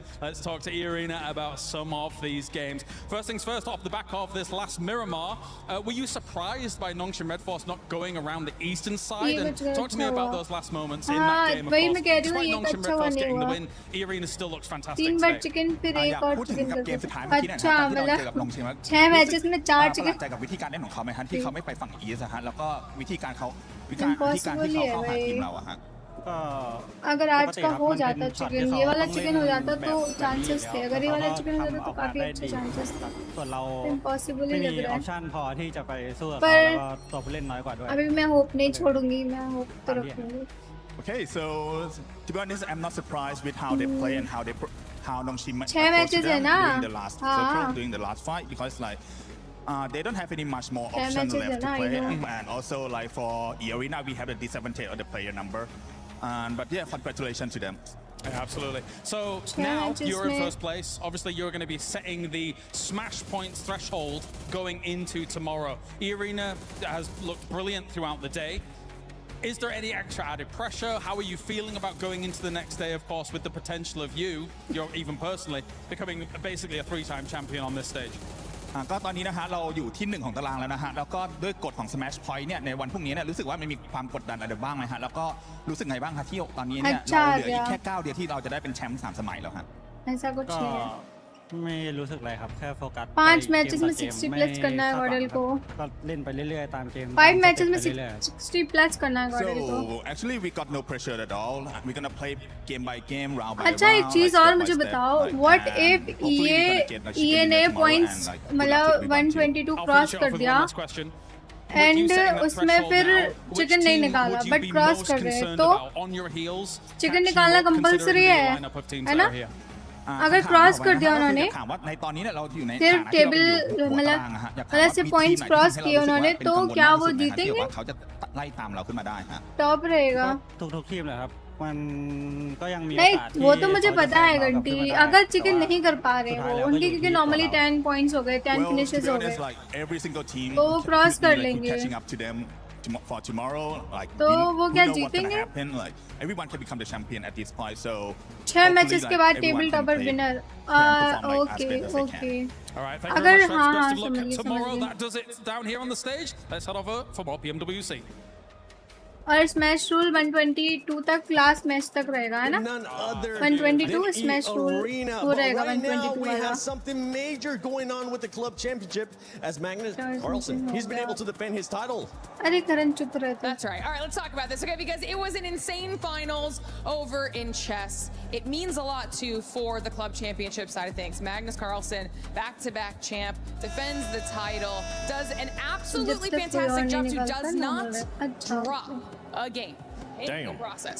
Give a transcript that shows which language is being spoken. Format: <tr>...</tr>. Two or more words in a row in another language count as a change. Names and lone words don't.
<en>Let's talk to E-Arena about some of these games. First things first, off the back of this last Miramar, were you surprised by Nongshim Red Force not going around the eastern side? And talk to me about those last moments in that game, of course. Despite Nongshim Red Force getting the win, E-Arena still looks fantastic today.</en> <hi>chicken फिर एक और chicken कर दो अच्छा मतलब 6 मैचेस में 4 chicken</hi> <th>กับวิธีการเล่นของเขาไหมฮะที่เขาไม่ไปฝั่งอีสฮะแล้วก็วิธีการเขาวิธีการที่เขาเข้าหาทีมเราอะฮะ</th> <hi>अगर आज का हो जाता चिकन ये वाला चिकन हो जाता तो चांसेस थे अगर ये वाला चिकन हो जाता तो काफी अच्छे चांसेस था इम्पॉसिबल ही लग रहा है पर अभी मैं होप नहीं छोड़ूंगी मैं होप तो रखूंगी</hi> <en>Okay, so to be honest, I'm not surprised with how they play and how Nongshim approached matches them</en> <hi>hai</hi> <en>during the last circle, during the last fight, because like they don't have any much more options left to play, and also like for E-Arena we have the disadvantage of the player number, but yeah, congratulations to them. Yeah, absolutely. So now you're in first place. Obviously, you're going to be setting the smash points threshold going into tomorrow. E-Arena has looked brilliant throughout the day. Is there any extra added pressure? How are you feeling about going into the next day, of course, with the potential of you're even personally, becoming basically a 3-time champion on this stage?</en> <th>ก็ตอนนี้นะฮะเราอยู่ที่1ของตารางแล้วนะฮะแล้วก็ด้วยกฎของ Smash Point เนี่ยในวันพรุ่งนี้เนี่ยรู้สึกว่ามันมีความกดดันอะไรบ้างไหมฮะแล้วก็รู้สึกไงบ้างคะที่ตอนนี้เนี่ยเราเหลืออีกแค่9 เดียวที่เราจะได้เป็นแชมป์3 สมัยแล้วครับ</th> <hi>ऐसा कुछ है</hi> <th>ไม่รู้สึกอะไรครับแค่โฟกัส</th> <hi>5 मैचेस में 60 प्लस करना है गॉडल को</hi> <th>ก็เล่นไปเรื่อยๆตามเกม</th> <hi>5 मैचेस में 60 प्लस करना है गॉडल को</hi> <en>So actually we got no pressure at all. We're gonna play game by game, round by round.</en> <hi>अच्छा एक चीज और मुझे बताओ</hi> <en>what if EA</en> <hi>ने points मतलब 122 क्रॉस कर दिया एंड उसमें फिर चिकन नहीं निकाला बट क्रॉस कर रहे हैं तो चिकन निकालना कंपलसरी है ना अगर क्रॉस कर दिया उन्होंने फिर टेबल मतलब से पॉइंट्स क्रॉस किए उन्होंने तो क्या वो जीतेंगे टॉप रहेगा</hi> <th>ทุกทีมเลยครับมันก็ยังมี</th> <hi>नहीं वो तो मुझे पता है घंटी अगर चिकन नहीं कर पा रहे वो उनके क्योंकि नॉर्मली 10 पॉइंट्स हो गए 10 फिनिशेस हो गए तो वो क्रॉस कर लेंगे</hi> <en>for tomorrow, like</en> <hi>तो वो क्या जीतेंगे?</hi> <en>Like everyone can become the champion at this point. So</en> <hi>6 मैचेस के बाद</hi> <en>table topper winner okay okay All right, thank you very much, Fred. Best of luck tomorrow. That does it down here on the stage. Let's head over for more PMWC.</en> <hi>और</hi> <en>smash rule</en> <hi>122 तक</hi> <en>last match</en> <hi>तक रहेगा है ना 122</hi> <en>smash rule</en> <hi>वो रहेगा 122</hi> <en>we have something major going on with the club championship as Magnus Carlsen he's been able to defend his title.</en> <hi>अरे करण चुप रहते.</hi> <en>That's right. All right, let's talk about this, okay? Because it was an insane finals over in chess. It means a lot too for the club championship side of things. Magnus Carlsen, back-to-back champ, defends the title, does an absolutely fantastic job too, does not drop a game in the process.</en>